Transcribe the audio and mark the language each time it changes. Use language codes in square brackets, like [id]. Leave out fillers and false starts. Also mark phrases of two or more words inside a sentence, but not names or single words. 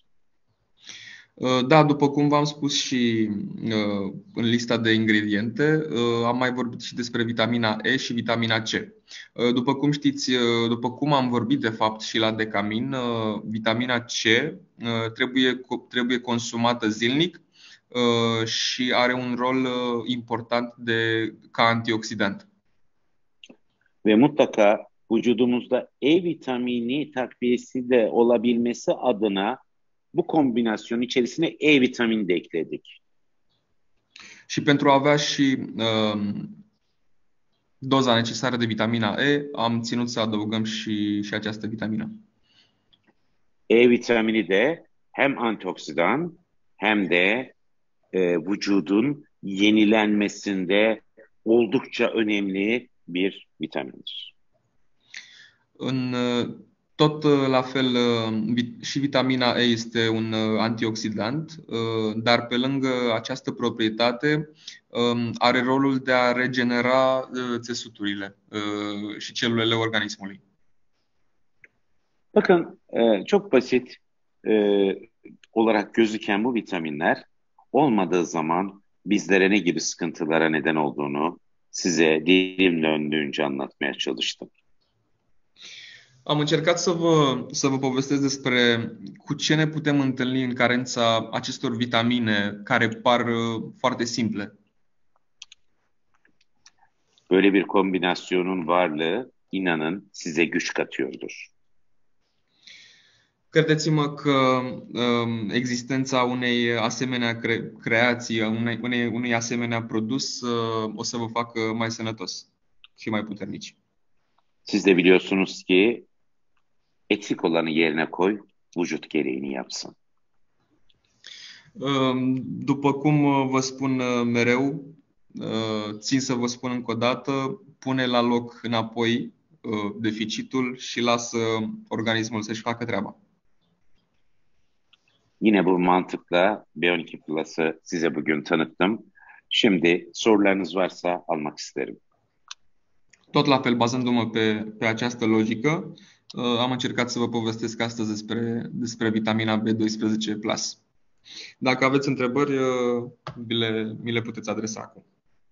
[ro] Da, după cum v-am spus și în lista de ingrediente, am mai vorbit și despre vitamina E și vitamina C. După cum știți, după cum am vorbit de fapt și la decamin, vitamina C trebuie consumată zilnic și are un rol important ca antioxidant. [tr] Ve mutlaka vücudumuzda E vitamini takviyesi de olabilmesi adına bu kombinasyonun içerisine E vitamini de ekledik. [ro] Și pentru a avea și doza necesară de vitamina E, am ținut să adăugăm și această vitamină. [tr] E vitamini de hem antioksidan hem de vücudun yenilenmesinde oldukça önemli bir vitamindir. [ro] Tot la fel și vitamina E este un antioxidant, dar pe lângă această proprietate are rolul de a regenera țesuturile și celulele organismului. [tr] Bakın çok basit olarak gözüken bu vitaminler olmadığı zaman bizlere ne gibi sıkıntılara neden olduğunu size dilim döndüğünce anlatmaya çalıştım. [ro] Am încercat să vă povestesc despre cu ce ne putem întâlni în carența acestor vitamine care par foarte simple. [tr] Böyle bir kombinasyonun varlığı, inanın, size güç katıyordur. [ro] Credeți-mă că existența unei asemenea creații, unui asemenea produs o să vă facă mai sănătos și mai puternici. [tr] Siz de biliyorsunuz ki eksik olanı yerine koy, vücut gereğini yapsın. [ro] După cum vă spun mereu, țin să vă spun încă o dată, pune la loc înapoi deficitul și lasă organismul să-și facă treaba. [tr] Yine bu mantıkla B12 Plus'ı size bugün tanıttım. Şimdi sorularınız varsa almak isterim. [ro] Tot la fel, bazându-mă pe această logică, am încercat să vă povestesc astăzi despre vitamina B12 Plus. Dacă aveți întrebări, mi le puteți adresa acum.